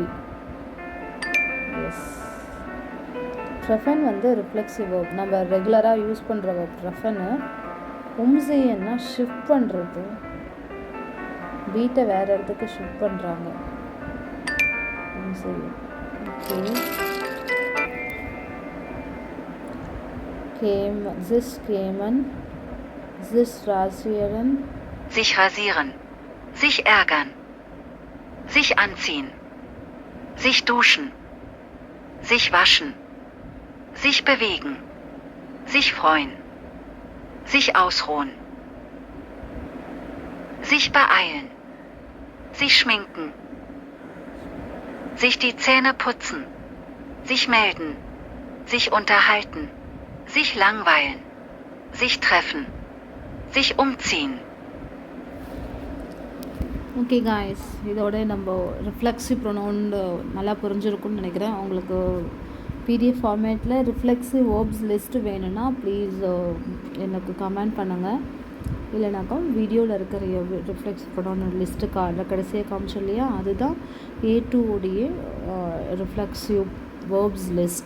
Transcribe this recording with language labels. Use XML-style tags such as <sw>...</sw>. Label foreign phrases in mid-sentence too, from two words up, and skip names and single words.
<ta>எஸ், ட்ரெஃபன் வந்து</ta> <en>reflexive verb,</en> <ta>நம்ம ரெகுலராக யூஸ் பண்ணுற வேர்ப் ட்ரெஃபனு. உம்சியன்னா ஷிஃப்ட் பண்ணுறது, வீட்டை வேறு இடத்துக்கு ஷிஃப்ட் பண்ணுறாங்க. உம்சியன். ஓகே,</ta> <de>Sich kämen, sich rasieren. Sich rasieren. Sich ärgern. Sich anziehen. Sich duschen. Sich waschen. Sich bewegen. Sich freuen. Sich ausruhen. Sich beeilen. Sich schminken. Sich die Zähne putzen. Sich melden. Sich unterhalten. Sich langweilen. Sich treffen. Sich umziehen.</de> <en>okay guys,</en> <ta>இதோட நம்ம</ta> <en>reflexive pronoun</en> <ta>நல்லா புரிஞ்சிருக்கும்னு நினைக்கிறேன். உங்களுக்கு</ta> <en>PDF format reflexive verbs list</en> <ta>வேணும்னா ப்ளீஸ் எனக்கு கமெண்ட் பண்ணுங்கள். இல்லைனாக்கா வீடியோவில் இருக்கிற</ta> <en>reflexive pronoun list</en> <ta>கடைசியாக காமிச்சோம் இல்லையா, அதுதான் A2 உடைய</ta> <en>reflexive verbs list.</en>